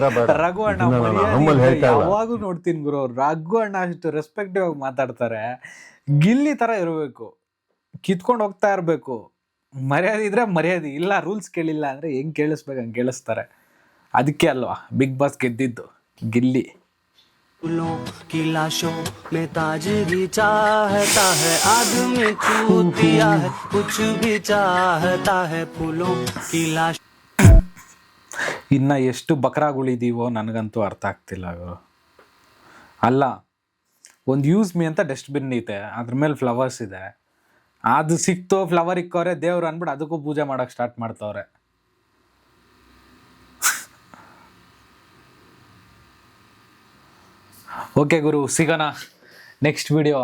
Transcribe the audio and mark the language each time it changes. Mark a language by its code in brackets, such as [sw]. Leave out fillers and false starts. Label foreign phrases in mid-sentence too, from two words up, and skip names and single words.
[kn] ರಘು ಅಣ್ಣ ಯಾವಾಗೂ ನೋಡ್ತೀನಿ ಗುರು. ರಘು ಅಣ್ಣ ಅಷ್ಟು ರೆಸ್ಪೆಕ್ಟಿವ್ ಆಗಿ ಮಾತಾಡ್ತಾರೆ. ಗಿಲ್ಲಿ ಥರ ಇರಬೇಕು, ಕಿತ್ಕೊಂಡು ಹೋಗ್ತಾ ಇರಬೇಕು. ಮರ್ಯಾದೆ ಇದ್ರೆ ಮರ್ಯಾದೆ, ಇಲ್ಲ ರೂಲ್ಸ್ ಕೇಳಿಲ್ಲ ಅಂದರೆ ಹೆಂಗೆ ಕೇಳಿಸ್ಬೇಕು ಹಂಗೆ ಕೇಳಿಸ್ತಾರೆ. ಅದಕ್ಕೆ ಅಲ್ವಾ ಬಿಗ್ ಬಾಸ್ ಗೆದ್ದಿದ್ದು ಗಿಲ್ಲಿ. [hi] फूलों की लाशों में ताजगी चाहता है, आदमी चूतिया है, कुछ भी चाहता है, फूलों की लाश. [kn] ಇನ್ನು ಎಷ್ಟು ಬಕ್ರಾಗಳಿದೀವೋ ನನಗಂತೂ ಅರ್ಥ ಆಗ್ತಿಲ್ಲ ಅವರು. ಅಲ್ಲ, ಒಂದು [en] use me [kn] ಅಂತ ಡಸ್ಟ್ಬಿನ್ ಐತೆ, ಅದ್ರ ಮೇಲೆ ಫ್ಲವರ್ಸ್ ಇದೆ, ಅದು ಸಿಕ್ತೋ ಫ್ಲವರ್ ಇಕ್ಕವ್ರೆ ದೇವ್ರು ಅಂದ್ಬಿಟ್ಟು ಅದಕ್ಕೂ ಪೂಜೆ ಮಾಡೋಕ್ಕೆ ಸ್ಟಾರ್ಟ್ ಮಾಡ್ತವ್ರೆ. ಓಕೆ ಗುರು, ಸಿಗೋಣ [en] next video.